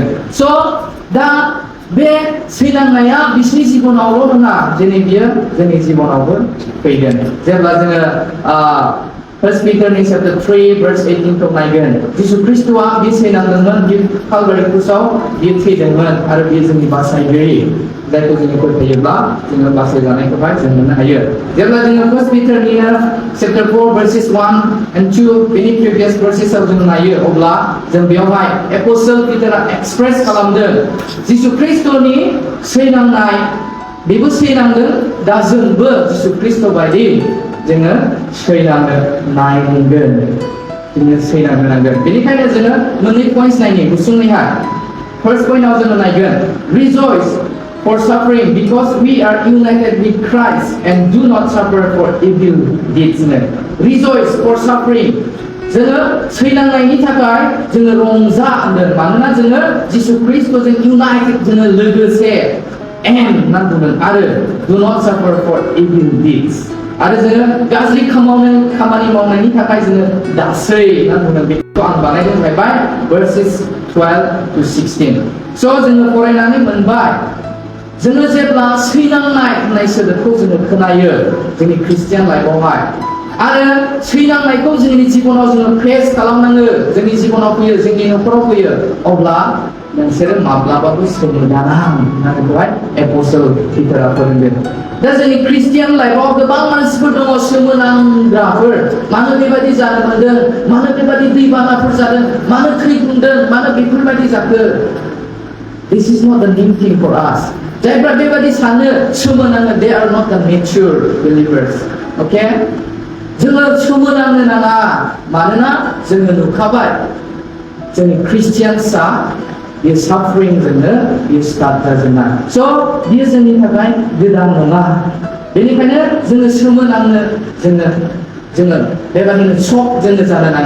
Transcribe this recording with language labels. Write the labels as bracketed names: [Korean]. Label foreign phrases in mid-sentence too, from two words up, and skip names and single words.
[Bodo] स' दा बे सैनांनाया बिसोरनि जिबनावल' नङा, दिनै बियो जोंनि जिबनावबो फैगोन। जेब्ला जोङो First Peter chapter 3 verse 18 खौ नायगोन, जिसु ख्रिस्टआ बे सैनांदोंमोन, बे कालभारि क्रुसाव बे थैदोंमोन, आरो बे जोंनि बासायगिरि, जायखौ जोङो फोथायोब्ला जोङो बासायजानायखौहाय जों मोननो हायो। जेब्ला जोङो First Peter chapter 4 verses 1 and 2 बेनि प्रिभियास verses-आव जों नायो, अब्ला जों बेयावहाय एपस्टल पिटारआ एक्सप्रेस खालामदों जिसु ख्रिस्टनि सैनांनाय, बेबो सैनांदों। दा जोंबो जिसु ख्रिस्ट बायदि जोङो सैनांनो नायनांगोन, जोङो सैनांनो नांगोन। बेनिखायनो जोङो मोननै पइन्ट्स नायनि गुसुङैहाय। फार्स्ट पइन्टआव जोङो नायगोन [English] रिजॉइस for suffering because we are united with Christ and do not suffer for evil deeds. Rejoice for suffering. [Bodo] जोङो सैनांनायनि थाखाय जोङो रंजा होनदों, मानोना जोङो जिसु ख्रिस्टजों इउनाइटेड, जोङो लोगोसे एन्ड होनना बुंदों, आरो [English] do not suffer for evil deeds। [Bodo] आरो जोङो गाज्रि खामानि मावनायनि थाखाय जोङो दासै होनना बुंदों। बेखौ आं बानायदों जाहैबाय verses 12 to 16। स' जोङो फरायनानै मोनबाय, जोङो जेब्ला सैनांनाय होननाय सोदोबखौ जोङो खोनायो जोंनि ख्रिस्टियान लाइफआवहाय, आरो सैनांनायखौ जोंनि जिबनाव जोङो फेस खालामनाङो, जोंनि जिबनाव फैयो, जोंनि न'खराव फैयो, अब्ला नोंसोरो माब्लाबाबो सोमोनाङा होनना बेखौहाय एपस्टल पिटारआ फोरोंदों। दा जोंनि ख्रिस्टियान लाइफआव गोबां मानसिफोर दङ सोमोनांग्राफोर। मानो बेबायदि जानो मोनदों, मानो बेबायदि दैबानाफोर जादों, मानो थै बुंदों, मानो बेफोरबायदि जाखो? [English] This is not the new thing for us. [Bodo] जायफ्रा बेबायदि सानो सोमोनाङो, [English] they are not the mature believers. Okay? [Bodo] जोङो सोमोनांनो नाङा, मानोना जोङो नुखाबाय जोंनि ख्रिस्टियानसा बे साफरिंजोंनो बे स्टार्ट जाजेननाय। स' बियो जोंनि थाखाय गोदान नङा। बेनिखायनो जोङो सोमोनांनो, जोङो बेबायदिनो सक जोङो जानो नाङा।